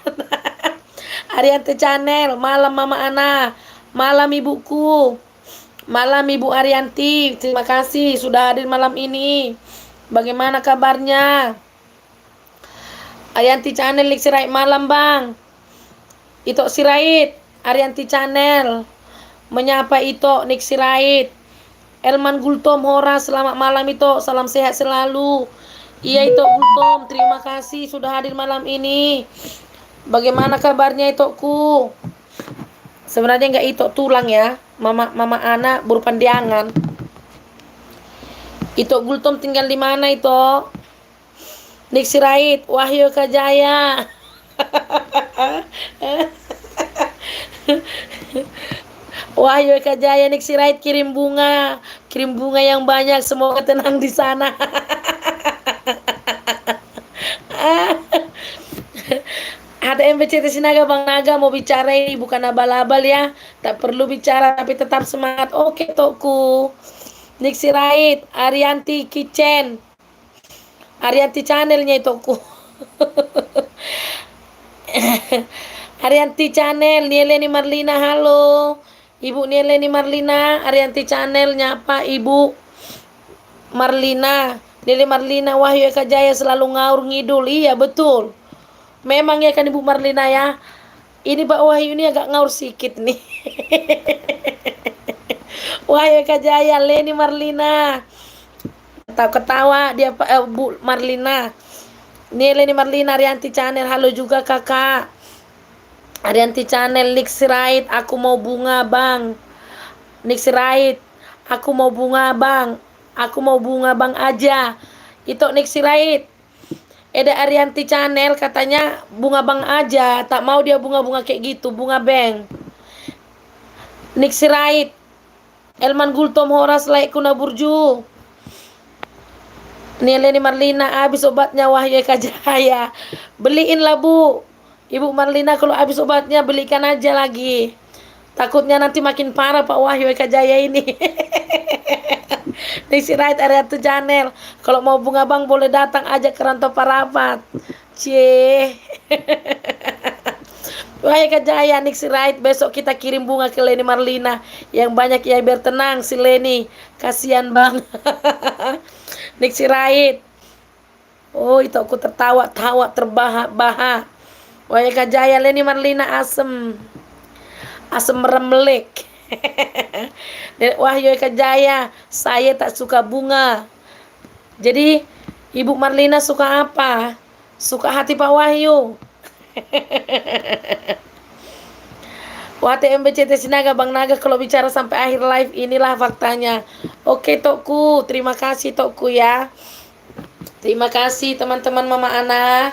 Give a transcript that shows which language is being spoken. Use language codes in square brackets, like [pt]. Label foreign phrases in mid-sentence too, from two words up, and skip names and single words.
[id] Arianti Channel, malam Mama Ana, malam Ibuku, malam Ibu Arianti, terima kasih sudah hadir malam ini. Bagaimana kabarnya? Arianti Channel, Niksi Rait, malam Bang. Ito Sirait, Arianti Channel, menyapa Ito Niksi Rait. Elman Gultom Hora, selamat malam Ito, salam sehat selalu. Iya Ito Gultom, terima kasih sudah hadir malam ini. Bagaimana kabarnya Itoku? Sebenarnya nggak Ito tulang ya. Mama Ana berpandiangan. Ito Gultom tinggal di mana Ito? Nik Sirait, Wahyu Kajaya. Wahyu Kajaya, Nik Sirait kirim bunga. Kirim bunga yang banyak, semoga tenang di sana. Ada MBCT Sinaga Bang Naga mau bicara ini bukan abal-abal ya. Tak perlu bicara tapi tetap semangat. Oke Tokku. Nik Sirait, Arianti Kitchen. Arianti channelnya Tokku. Arianti channel, Nieleni Marlina, halo. Ibu Nieleni Marlina, Arianti channel nyapa Ibu Marlina. Nieleni Marlina, Wahyu Eka Jaya selalu ngaur ngidul. Iya betul. Memang ya kan Ibu Marlina ya. Ini Pak Wahyu ini agak ngaur sedikit nih. Wahyu Eka Jaya, Leni Marlina. Ketawa dia Bu Marlina. Nieleni Marlina, Arianti channel, halo juga kakak. Arianti channel, Nik Sirait, aku mau bunga bang. Nik Sirait, aku mau bunga bang. Aku mau bunga bang aja. Itu Nik Sirait. Ada Arianti channel katanya bunga bang aja. Tak mau dia bunga-bunga kayak gitu, bunga bang. Nik Sirait, Elman Gultom Horas Laik Kuna Burju. Nieleni Marlina, habis obatnya Wahyu Eka Jaya. Beliin lah Bu. Ibu Marlina kalau habis obatnya belikan aja lagi. Takutnya nanti makin parah Pak Wahyu Eka Jaya ini. Nik Sirait area tuh channel. Kalau mau bunga bang boleh datang aja ke Rantau Parapat. Cie. Wahyu Eka Jaya, Nik Sirait, besok kita kirim bunga ke Leni Marlina. Yang banyak ya biar tenang si Leni. Kasihan bang. Nik Sirait. Oh itu aku tertawa-tawa terbahak-bahak. Wahyu Eka Jaya, Leni Marlina asem. Asem meremelek. Wahyu Eka Jaya, saya tak suka bunga. Jadi Ibu Marlina suka apa? Suka hati Pak Wahyu. WTMBCT Sinaga Bang Naga kalau bicara sampai akhir live inilah faktanya. Oke Tokku, terima kasih Tokku ya. Terima kasih teman-teman Mama Ana.